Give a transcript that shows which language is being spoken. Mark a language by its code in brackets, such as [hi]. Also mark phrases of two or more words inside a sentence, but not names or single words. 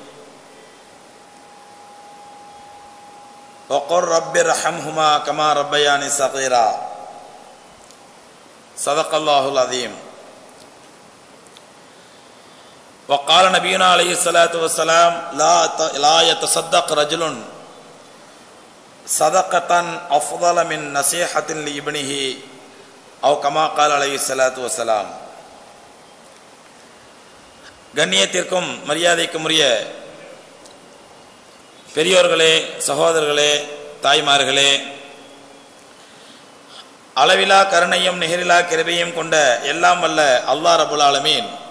[ar] وقل رب ارحمهما كما ربياني صغيرا صدق الله العظيم وقال نبينا عليه الصلاة والسلام لا يتصدق رجل صدقة أفضل من نصيحة لابنه أو كما قال عليه الصلاة والسلام. [ta] கண்ணியத்திற்கும் மரியாதைக்கும் உரிய பெரியோர்களே, சகோதரர்களே, தாய்மார்களே, அளவிலா கருணையும் நிகரிலா கிருபையும் கொண்ட எல்லாம் வல்ல [ar] الله رب العالمين